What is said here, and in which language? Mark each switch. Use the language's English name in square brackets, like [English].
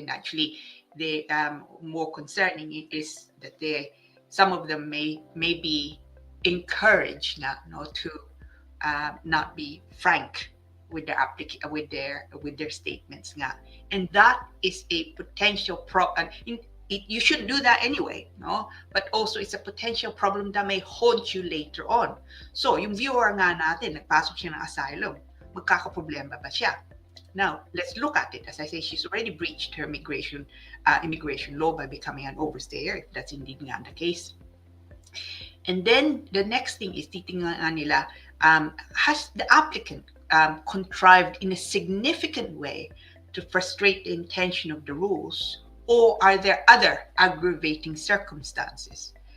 [English] And actually, the more concerning it is that some of them may be encouraged to not be frank with their statements nga. And that is a potential problem. You should do that anyway, no? But also it's a potential problem that may haunt you later on. [Filipino] So, yung viewer nga natin, nagpasok siya ng asylum, magkakaproblema ba siya? [English] Now, let's look at it. As I say, she's already breached her immigration law by becoming an overstayer, if that's indeed nga the case. And then the next thing is, [Filipino] titingnan nila, [English] has the applicant contrived in a significant way to frustrate the intention of the rules, or are there other aggravating circumstances?